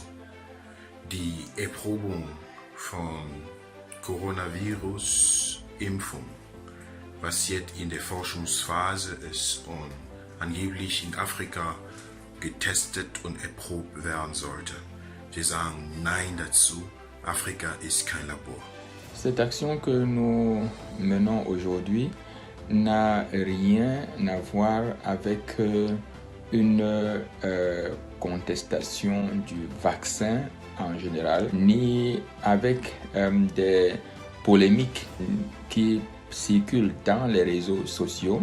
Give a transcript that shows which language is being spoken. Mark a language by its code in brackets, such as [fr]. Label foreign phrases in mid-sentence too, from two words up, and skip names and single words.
[de] Die Erprobung von Coronavirus-Impfung, was jetzt in der Forschungsphase ist und angeblich in Afrika getestet und erprobt werden sollte. Wir sagen Nein dazu. Afrika ist kein Labor. [fr] Cette action que nous menons aujourd'hui n'a rien à voir avec une contestation du vaccin en général, ni avec des polémiques qui circulent dans les réseaux sociaux.